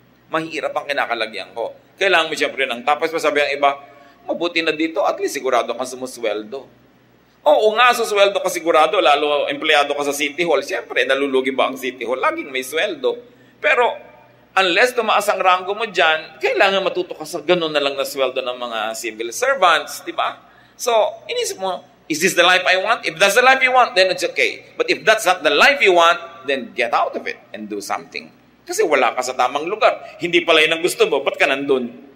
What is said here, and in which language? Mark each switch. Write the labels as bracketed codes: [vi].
[tl] Mahirap ang kinakalagyan ko. Kailangan mo siyempre ng tapos masabi ang iba, mabuti na dito, at least sigurado kang sumusweldo. Oo nga, susweldo ka sigurado, lalo empleyado ka sa City Hall. Siyempre, nalulugi ba ang City Hall? Laging may sweldo. Pero, unless tumaas ang rango mo dyan, kailangan matuto ka sa ganun na lang na sweldo ng mga civil servants, di ba? [en] So, [tl] inisip mo, [en] is this the life I want? If that's the life you want, then it's okay. But if that's not the life you want, then get out of it and do something. [tl] Kasi wala ka sa tamang lugar. Hindi pala yun ang gusto mo, ba't ka nandun?